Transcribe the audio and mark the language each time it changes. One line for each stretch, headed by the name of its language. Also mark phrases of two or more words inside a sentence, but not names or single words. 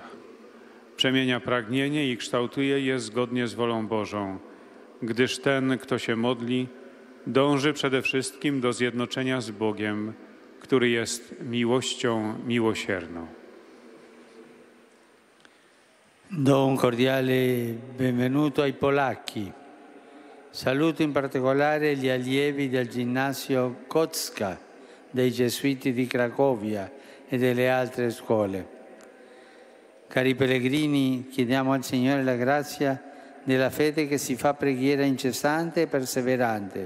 Polish: Przemienia pragnienie i kształtuje je zgodnie z wolą Bożą, gdyż ten, kto się modli, dąży przede wszystkim do zjednoczenia z Bogiem, który jest miłością miłosierną.
Italian: Do un cordiale benvenuto ai polacchi. Saluto in particolare gli allievi del ginnasio Kocka dei Gesuiti di Cracovia e delle altre scuole. Cari pellegrini, chiediamo al Signore la grazia della fede che si fa preghiera incessante e perseverante.